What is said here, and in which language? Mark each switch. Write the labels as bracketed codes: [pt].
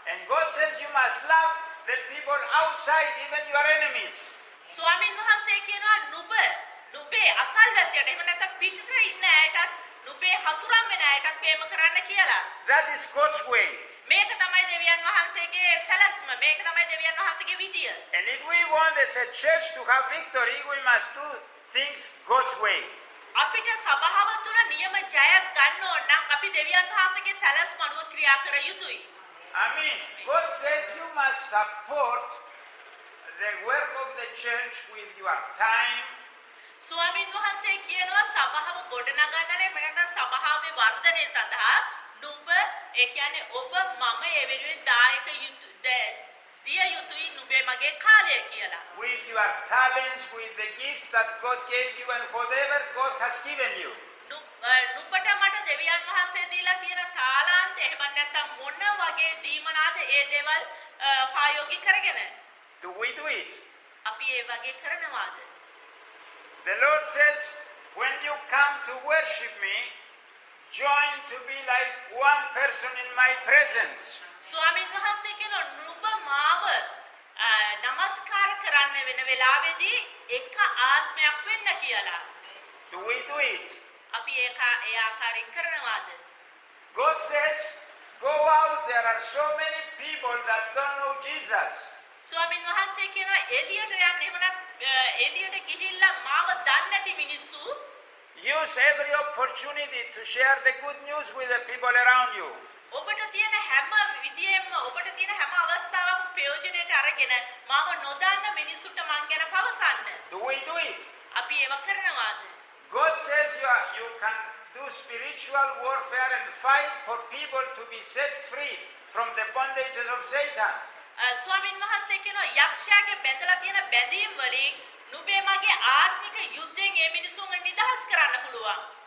[en] And God says you must love the people outside, even your enemies. [si] ස්වාමින් වහන්සේ කියනවා නුඹේ අසල්වැසියට එහෙම නැත්නම් පිටට ඉන්න අයටත් නුඹේ හතුරන් වෙන අයටත් ප්‍රේම කරන්න කියලා. [en] That is God's way. [si] මේක තමයි දෙවියන් වහන්සේගේ සැලැස්ම. මේක තමයි දෙවියන් වහන්සේගේ විදිය. [en] And if we want as a church to have victory, we must do things God's way. [si] අපිට සභාව තුළ නියම ජයක් ගන්න ඕන නම් අපි දෙවියන් වහන්සේගේ සැලැස්ම අනුව ක්‍රියා කර යුතුයි. [en] Amen. God says you must support the work of the church with your time. [si] ස්වාමින් වහන්සේ කියනවා සභාව ගොඩනගන්නනේ මෙන්න සභාවේ වර්ධනය සඳහා නුඹ ඒ කියන්නේ ඔබ මම ඒ වෙනුවෙන් දායක දිය යුතුයි නුඹේ මගේ කාලය කියලා. [en] With your talents, with the gifts that God gave you and whatever God has given you. [si] නුඹට මට දෙවියන් වහන්සේ දීලා තියෙන තාලාන්ත එහෙම නැත්නම් මොන වගේ දීමනාද ඒ දේවල් ප්‍රයෝගික කරගෙන [en] Do we do it? [si] අපි ඒ වගේ කරනවාද? [en] The Lord says, when you come to worship me, join to be like one person in my presence. [si] ස්වාමීන් වහන්සේ කියන නුඹ මාව නමස්කාර කරන්න වෙන වෙලාවේදී එක ආත්මයක් වෙන්න කියලා. [en] Do we do it? [si] අපි ඒ ආකාරයෙන් කරනවාද? [en] God says, go out, there are so many people that don't know Jesus. [si] ස්වාමීන් වහන්සේ කියනවා එළියට යන්න එහෙමනම් එළියට ගිහිල්ලා මාව දන්නේ නැති මිනිස්සු [en] use every opportunity to share the good news with the people around you. [si] ඔබට තියෙන හැම විදියෙම ඔබට තියෙන හැම අවස්ථාවකම ප්‍රයෝජනෙට අරගෙන මාව නොදන්න මිනිසුන්ට මං ගැන පවසන්න. [en] Do we do it? [si] අපි ඒව කරනවාද? [en] God says you can do spiritual warfare and fight for people to be set free from the bondages of Satan. [si] ස්වාමීන් වහන්සේ කියනවා යක්ෂයාගේ බැඳලා තියෙන බැඳීම් වලින් නුඹේ මගේ ආත්මික යුද්ධයෙන් මේ මිනිසුන්ව නිදහස් කරන්න පුළුවන්.